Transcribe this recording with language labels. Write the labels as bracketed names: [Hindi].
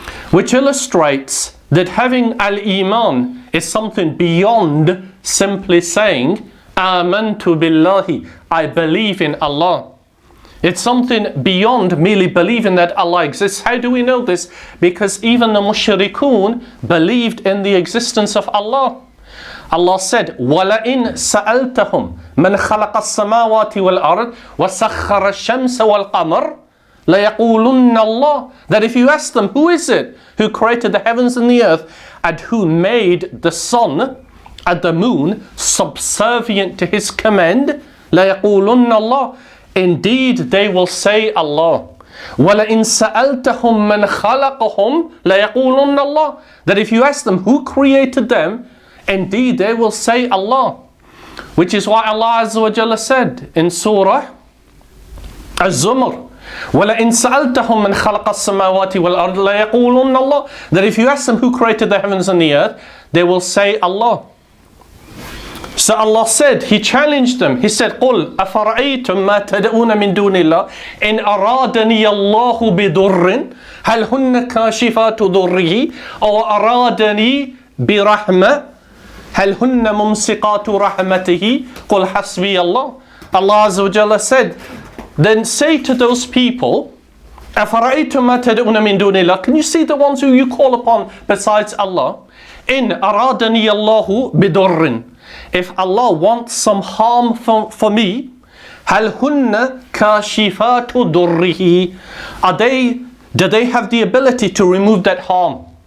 [English] Which illustrates that having al-Iman is something beyond simply saying, Amantu billahi, I believe in Allah. It's something beyond merely believing that Allah exists. How do we know this? Because even the mushrikun believed in the existence of Allah. Allah said, [Arabic] وَلَئِن سَأَلْتَهُمْ مَنْ خَلَقَ السَّمَاوَاتِ وَالْأَرْضِ وَسَخَّرَ الشَّمْسَ وَالْقَمَرِ لَيَقُولُنَّ اللَّهُ. [English] That if you ask them, who is it who created the heavens and the earth and who made the sun and the moon subservient to His command, [Arabic] لَيَقُولُنَّ اللَّهُ. [English] Indeed, they will say Allah. [Arabic] وَلَئِن سَأَلْتَهُمْ مَنْ خَلَقَهُمْ لَيَقُولُنَّ اللَّهُ. [English] That if you ask them who created them, indeed they will say Allah. Which is why Allah Azza wa Jalla said in Surah Az-Zumar, [Arabic] وَلَئِن سَأَلْتَهُمْ مَنْ خَلَقَ السَّمَاوَاتِ وَالْأَرْضِ لَيَقُولُنَّ اللَّهُ. [English] That if you ask them who created the heavens and the earth, they will say Allah. So Allah said, He challenged them. He said, [Arabic] قُلْ أَفَرَأَيْتُمْ مَا تَدْعُونَ مِن دُونِ اللَّهِ إِنْ أَرَادَنِيَ اللَّهُ بِضُرٍّ هَلْ هُنَّ كَاشِفَاتُ ضُرِّهِ أَوْ أَرَادَنِي بِرَحْمَةٍ هل هن ممسقات رحمته قل حسبي الله. [English] Allah Azza wa Jalla said, then say to those people, [Arabic] أفرأيتم ما تدعون من دون الله, [English] can you see the ones who you call upon besides Allah? [Arabic] إن أرادني الله بضر, [English] if Allah wants some harm for me, [Arabic] هل هن كاشفات ضره, [English] do they have the ability to remove that harm?